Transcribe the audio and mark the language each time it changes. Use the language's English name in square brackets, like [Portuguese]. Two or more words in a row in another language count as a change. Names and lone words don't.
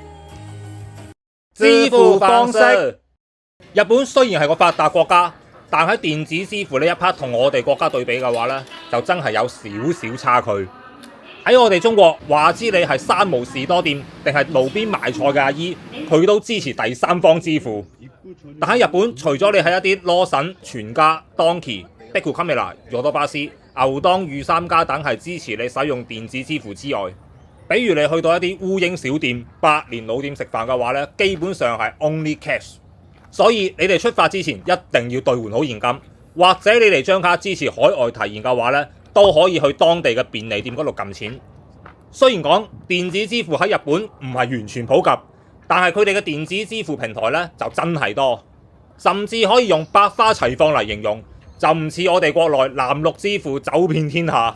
[Cantonese] 支付方式，日本雖然係個發達國家，但喺電子支付呢一 part 同我哋國家對比嘅話呢，就真係有少少差距。喺我哋中國，話知你係山姆士多店定係路邊賣菜嘅阿姨，佢都支持第三方支付。但喺日本，除咗你係一啲羅森、全家、Donkey、碧庫卡美拉、ヨドバシ、牛當、御三家等係支持你使用電子支付之外，比如你去到一啲烏蠅小店、百年老店食飯嘅話呢，基本上係 [English] only cash。 [Cantonese] 所以你哋出發之前一定要兌換好現金，或者你哋張卡支持海外提現嘅話呢，都可以去當地嘅便利店嗰度撳錢。雖然講電子支付喺日本唔係完全普及，但係佢哋嘅電子支付平台呢就真係多，甚至可以用百花齊放嚟形容，就唔似我哋國內藍綠支付走遍天下。